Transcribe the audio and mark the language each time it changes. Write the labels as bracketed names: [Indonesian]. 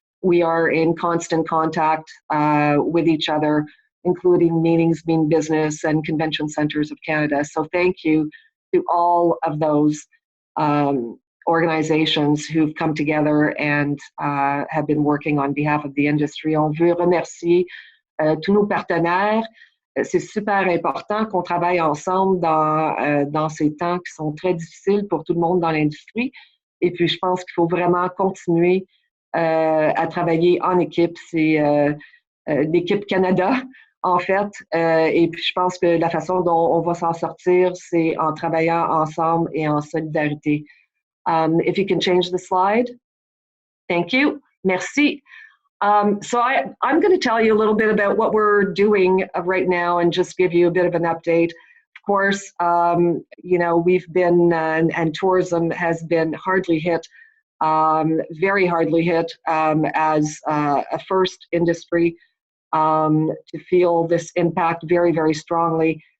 [English] We are in constant contact with each other, including meetings, Mean Business, and Convention Centres of Canada. So thank you to all of those organizations who've come together and have been working on behalf of the industry. [French] On veut remercier tous nos partenaires. C'est super important qu'on travaille ensemble dans ces temps qui sont très difficiles pour tout le monde dans l'industrie. Et puis, je pense qu'il faut vraiment continuer à travailler en équipe. C'est l'équipe Canada, en fait. Et puis, je pense que la façon dont on va s'en sortir, c'est en travaillant ensemble et en solidarité. [English] If you can change the slide. Thank you. Merci. So I'm going to tell you a little bit about what we're doing right now and just give you a bit of an update. Of course, you know, we've been, and tourism has been hardly hit, very hardly hit as a first industry to feel this impact very, very strongly.